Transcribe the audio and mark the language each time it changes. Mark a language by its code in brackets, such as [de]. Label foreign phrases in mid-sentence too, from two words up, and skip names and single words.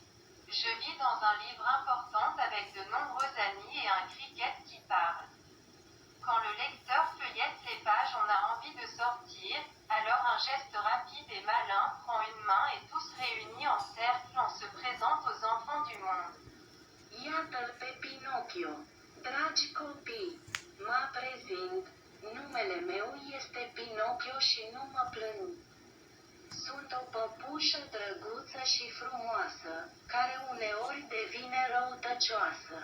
[fr] Je vis dans un livre important avec de nombreux amis et un cricket qui parle. Quand le lecteur feuillette les pages, on a envie de sortir, alors un geste rapide et malin prend une main et tous réunis en cercle on se présente aux enfants du monde. [ro] Iată-l pe Pinocchio. Dragi copii, mă prezint. Numele meu este Pinocchio și nu mă plâng. Sunt o păpușă drăguță și frumoasă, care uneori devine răutăcioasă.